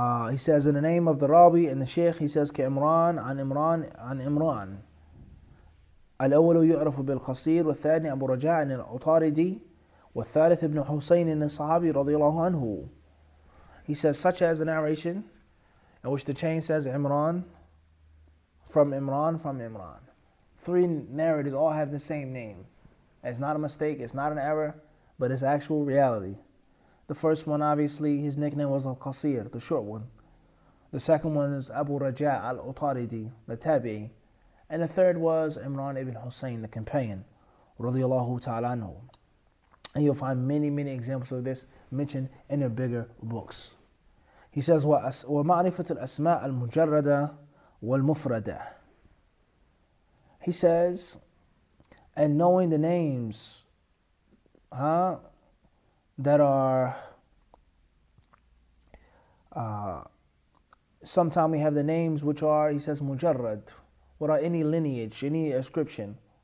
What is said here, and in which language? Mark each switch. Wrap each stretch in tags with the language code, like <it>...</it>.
<en>He says in the name of the Rawi and the Sheikh, he says,</en> <ar>كَإِمْرَان عن إمران عن إمران. الأول يعرف بالقصير والثاني أبو رجاء العطاردي والثالث ابن حسين الصحابي رضي الله عنه.</ar> <en>He says, such as a narration in which the chain says Imran, from Imran, from Imran. Three narrators all have the same name. It's not a mistake, it's not an error, but it's actual reality. The first one, obviously, his nickname was Al-Qasir, the short one. The second one is Abu Raja al-Utaridi, the Tabi'i. And the third was Imran ibn Hussein, the companion, radiyallahu ta'ala anhu. And you'll find many, many examples of this mentioned in the bigger books. He says,</en> <ar>وَمَعْرِفَةُ الْأَسْمَاءِ الْمُجَرَّدَةِ وَالْمُفْرَدَةِ.</ar> <en>He says, and knowing the names that are, sometimes we have the names which are, he says, mujarrad, without any lineage, any ascription.</en>